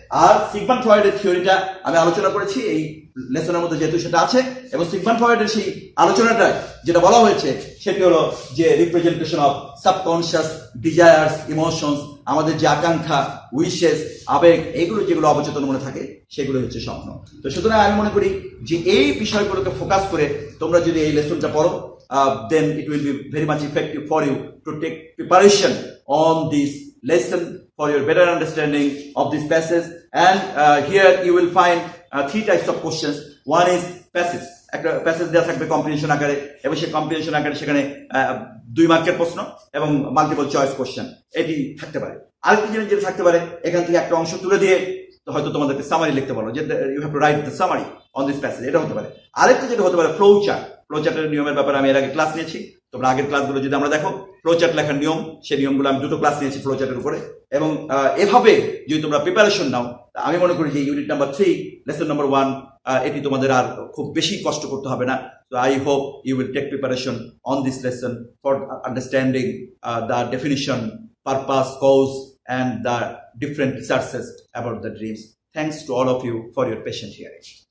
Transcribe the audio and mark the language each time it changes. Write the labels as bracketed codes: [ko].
[bn] আর Sigmund ফ্রয়েডের থিওরিটা আমি আলোচনা করেছি এই লেসনের মধ্যে, যেহেতু সেটা আছে। এবং সিগমন্ড ফ্রয়েডের সেই আলোচনাটায় যেটা বলা হয়েছে সেটি হলো যে [en] representation of subconscious desires, [bn] emotions, আমাদের যে আকাঙ্ক্ষা, উইশেস, আবেগ, এগুলো যেগুলো অবচেতন মনে থাকে সেগুলো হচ্ছে স্বপ্ন। তো সুতরাং আমি মনে করি যে এই বিষয়গুলোকে ফোকাস করে তোমরা যদি এই লেসনটা পড়ো, [en] then it will be very much effective for you to take preparation on this lesson for your better understanding of this passage. And here you will find three types of questions. One is passage. [bn] একটা passage দেওয়া থাকবে comprehension আকারে, এবং সেই comprehension আকারে সেখানে 2 মার্কের প্রশ্ন এবং মাল্টিপল চয়েস কোশ্চেন এটি থাকতে পারে। আরেকটি জিনিস যেটা থাকতে পারে, এখান থেকে একটা অংশ তুলে দিয়ে হয়তো তোমাদেরকে সামারি লিখতে বলো, যে [en] you have to write the summary on this passage, [bn] এটা হতে পারে। আরেকটা যেটা হতে পারে ফ্লো চার্ট। ফ্লো চার্টের নিয়মের ব্যাপারে আমি এর আগে ক্লাস নিয়েছি, তোমরা আগের ক্লাসগুলো যদি আমরা দেখো, ফ্লো চার্ট লেখার নিয়ম, সেই নিয়মগুলো আমি 2টো ক্লাস নিয়েছি ফ্লো চার্টের উপরে। এবং এভাবে যদি তোমরা প্রিপারেশন নাও, আমি মনে করি যে ইউনিট নাম্বার 3 লেসন নাম্বার 1 এটি তোমাদের আর খুব বেশি কষ্ট করতে হবে না। [en] So I hope you will take preparation on this lesson for understanding the definition, purpose, cause, and the different researches about the dreams. Thanks to all of you for your patient hearing.